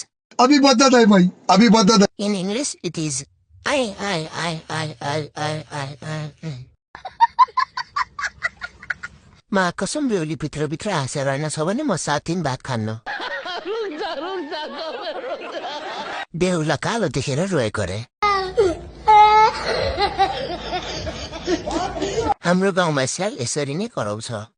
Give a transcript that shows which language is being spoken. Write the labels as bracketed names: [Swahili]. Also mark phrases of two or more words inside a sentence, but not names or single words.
[Hindi] अभी बता दे भाई अभी बता दे [English] in English it is [Nepali] आई मा कसम बेहुली भित्र हाँसेर होइन छ भने म 7 दिन भात खान्न बेहुला कालो देखेर रोएको रे हाम्रो गाउँमा स्याल यसरी नै कराउँछ